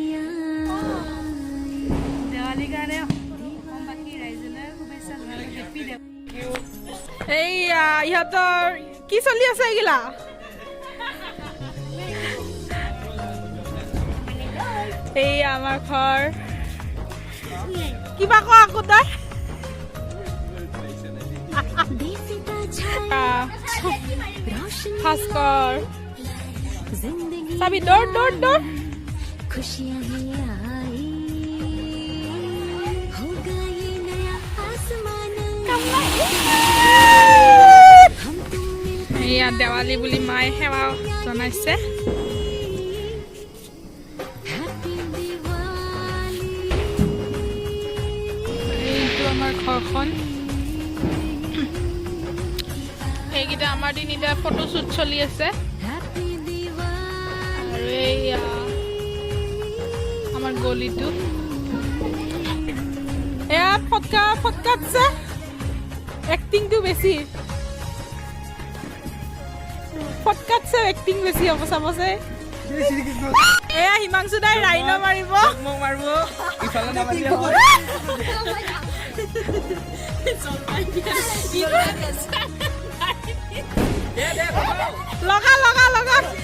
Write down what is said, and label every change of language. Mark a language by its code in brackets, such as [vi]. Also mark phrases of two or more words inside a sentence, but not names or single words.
[as] দেৱালীৰ কাৰণে বাকী ৰাইজলৈ শুভেচ্ছা জনালে হেপী দেৱালী এইয়া ইহঁতৰ কি চলি আছে এইগিলা এই আমাৰ ঘৰ কিবা কোৱা আকৌ তই ভাস্কৰ চাবি দৌৰ দৌৰ দৌৰ [hi] खुशियां ही आई होगा ये नया आसमान हम तुम मिलकर [as] এয়া দেৱালী বুলি মায়ে সেৱা জনাইছে [hi] हैप्पी दिवाली [as] এইটো আমাৰ ঘৰখন এইকেইটা আমাৰ তিনিটা ফটোশ্বুট চলি আছে [hi] हैप्पी दिवाली [as] আৰু এইয়া আমাৰ গলিটো এয়া ফটকাতছে এক্টিংটো বেছি ফটকাতছে এক্টিং বেছি হ'ব চাবছে এয়া হিমাংশু দাই ৰাইন মাৰিব লগা লগা লগা